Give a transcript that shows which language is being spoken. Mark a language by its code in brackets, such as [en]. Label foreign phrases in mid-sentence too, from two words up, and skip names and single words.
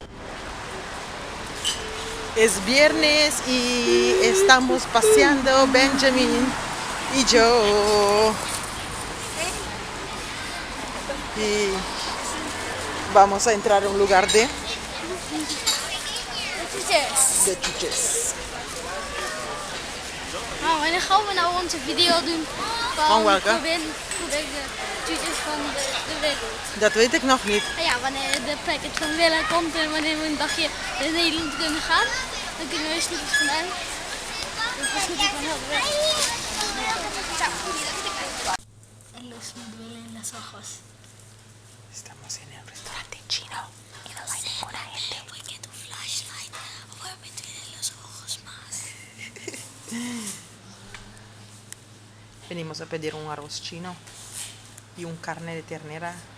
[es] Es viernes y estamos paseando Benjamin y yo. Y vamos a entrar a un lugar de Yes. chuches. [nl] Nou, wanneer gaan we nou onze video doen Van welke? probeer de toetjes van de wereld. Dat weet ik nog niet. Nou ja, wanneer de packet van Willa komt en wanneer we een dagje naar Nederland kunnen gaan, dan kunnen we snoepjes vandaan. Dan gaan snoepjes van heel de wereld. [es] En los me duelen las ojos. Estamos en el restaurante chino y no hay ninguna gente. Porque tu flashlight, ahora me duelen los ojos más. Venimos a pedir un arroz chino y un carne de ternera.